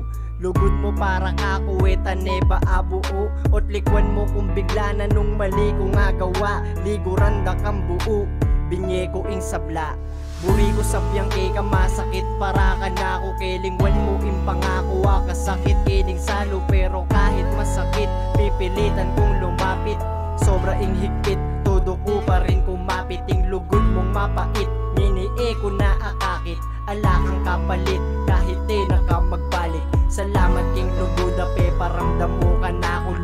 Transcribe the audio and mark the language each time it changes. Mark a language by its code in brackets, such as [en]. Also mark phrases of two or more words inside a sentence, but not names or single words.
[pam] Lugod mo para kakuweta neba abuo. Ot likwan mo kung bigla na nung mali ko nga gawa. Liguran da kang buo, binye ko ing sabla. Buri ko sabyang ka masakit para ka na ko. Kelingwan mo ing pangako kasakit kining salo. [tl] Pero kahit masakit, pipilitan kong lumapit. [pam] Sobra ing higpit, todo ko pa rin kumapit. Ing lugod mong mapait, nini-e ko na akakit. Ala kang kapalit, kahit na ka magbalik. Salamat king lugod ape, paramdam mo ka na ko.